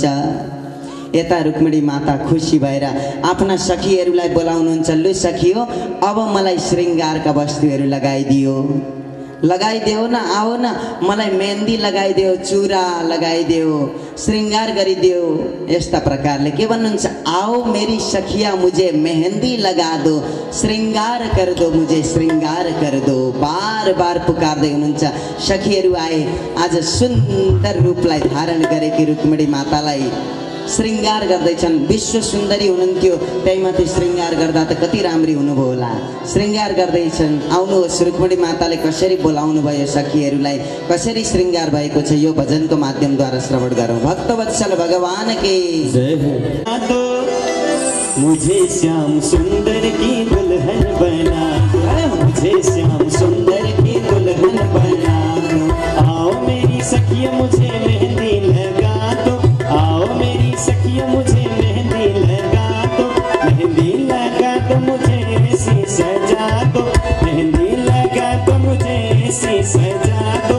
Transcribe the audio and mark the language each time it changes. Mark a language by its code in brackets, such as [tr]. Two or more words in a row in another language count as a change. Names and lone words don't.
[ne] यता रुक्मिणी माता खुसी भएर आफ्ना सखीहरूलाई बोलाउनुहुन्छ। लु सखियो, अब मलाई श्रृङ्गारका वस्तुहरू लगाइदेऊ न, [hi] आओ न, [ne] मलाई मेहन्दी लगाइदेऊ, चुरा लगाइदेऊ, श्रृंगार गरिदेऊ। यस्ता प्रकारले के भन्नुहुन्छ, [hi] आओ मेरी सखिया मुझे मेहंदी लगा दो, श्रृंगार कर दो, मुझे श्रृंगार कर दो। [ne] बार बार पुकार्दै हुनुहुन्छ। सखीहरू आए। आज सुन्दर रूपलाई धारण गरेकी रुक्मिणी मातालाई श्रृंगार गर्दैछन्। विश्व सुन्दरी हुनुहुन्थ्यो, त्यहीमाथि श्रृंगार गर्दा त कति राम्री हुनुभयो होला। श्रृंगार गर्दैछन्। आउनुहोस्, रुक्मिणी माताले कसरी बोलाउनु भयो सखीहरूलाई, कसरी श्रृंगार भएको छ, यो भजनको माध्यमद्वारा श्रवण गरौँ। [hi] भक्तवत्सल भगवान के जय हो। मुझे श्याम सुंदर की दुल्हन बना दो, मुझे श्याम सुंदर की दुल्हन बना दो। आओ मेरी सखिया मुझे मेहंदी लगा दो, आओ मेरी सखिया मुझे मेहंदी लगा दो, मेहंदी लगा दो मुझे ऐसी सजा दो, मेहंदी लगा दो मुझे ऐसी सजा दो।